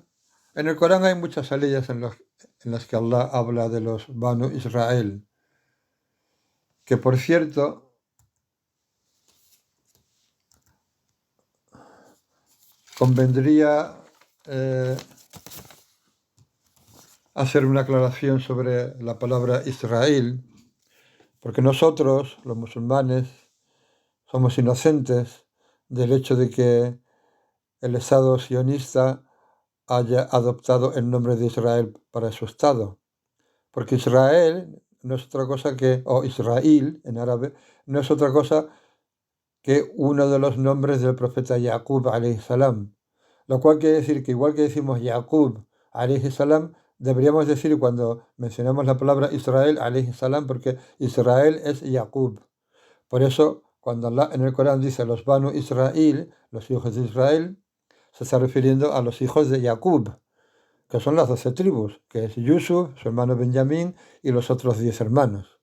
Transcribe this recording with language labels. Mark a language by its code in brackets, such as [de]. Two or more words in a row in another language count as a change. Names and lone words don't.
[es] En el Corán hay muchas aleyas en las que Allah habla de los Banu Israel, que por cierto convendría hacer una aclaración sobre la palabra Israel, porque nosotros, los musulmanes, somos inocentes del hecho de que el Estado sionista haya adoptado el nombre de Israel para su Estado, porque Israel no es otra cosa que, o Israel en árabe, no es otra cosa que uno de los nombres del profeta Yaqub [ar] عليه السلام, [es] lo cual quiere decir que igual que decimos Yaqub [ar] عليه السلام, [es] deberíamos decir cuando mencionamos la palabra Israel [ar] عليه السلام, [es] porque Israel es Yaqub. Por eso, cuando Allah en el Corán dice los Banu Israel, los hijos de Israel, se está refiriendo a los hijos de Yaqub, que son las 12 tribus, que es Yusuf, su hermano Benjamín y los otros 10 hermanos.